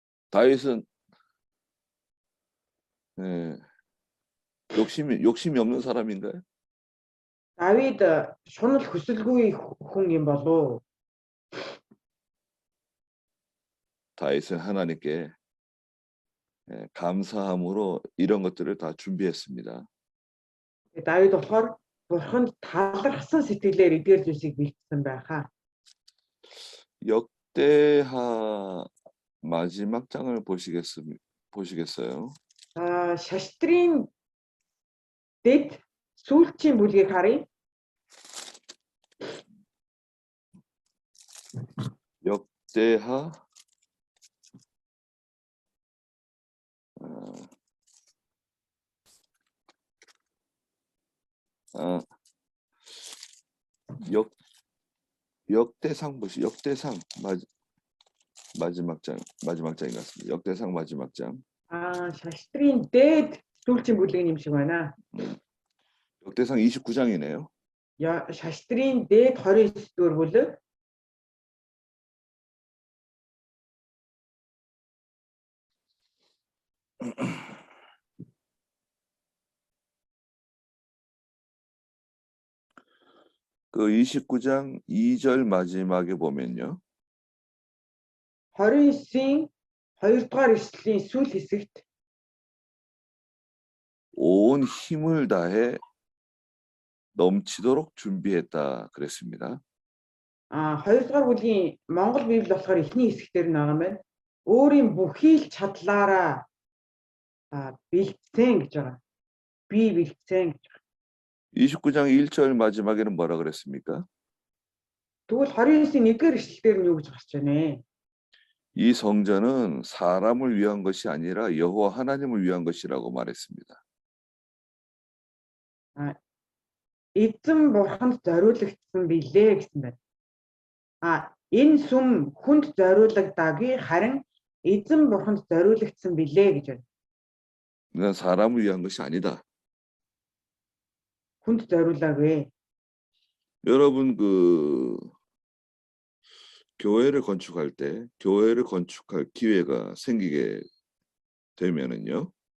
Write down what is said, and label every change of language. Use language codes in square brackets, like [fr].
[ko] 다윗은 욕심이 없는 사람인가요? [mn] Давид шунал хүсэлгүй хүн юм болов. [ko] 다윗은 하나님께 감사함으로 이런 것들을 다 준비했습니다. [mn] Давид болохоор бурханд талархсан сэтгэлээр эдгээр зүйлсийг бэлдсэн байхаа. [ko] 역대하 마지막 장을 보시겠어요? [mn] Шаштрын дэд сүүлчийн бүлгийг харъя. [ko] 역대하 역대상 역대상 마지막 장인 것 같습니다. 역대상 마지막 장. [mn] Шаштрын дэд сүүлчийн бүлгийн юм шиг байна. [ko] 역대상 29장이네요. [mn] Шаштрын дэд 29 дугаар бүлэг. [ko] 그 29장 2절 마지막에 보면요. [mn] 29-ийн 2 дугаар эшлэлийн сүүл хэсэгт [ko] 온 힘을 다해 넘치도록 준비했다 그랬습니다. [mn] 2 дугаар бүлгийн Монгол Библи болохоор эхний хэсгээр нь байгаа юм байна. Өөрийн бүхий л чадлаараа бэлдсэн гэж байгаа. Би бэлдсэн гэж. [ko] 29장 1절 마지막에는 뭐라 그랬습니까? [mn] Тэгвэл 29-ийн 1-р эшлэлээр нь юу гэж гарч байна вэ? [ko] 이 성전은 사람을 위한 것이 아니라 여호와 하나님을 위한 것이라고 말했습니다. [mn] Эзэн бурханд зориулагдсан билээ гэсэн байна. Энэ сүм хүнд зориулагдаагүй харин эзэн бурханд зориулагдсан билээ гэж байна. [ko] 그러니까 사람을 위한 것이 아니다. [mn] Хүнд зориулаагүй. [ko] 여러분 그 교회를 건축할 때 교회를 건축할 기회가 생기게 되면은요.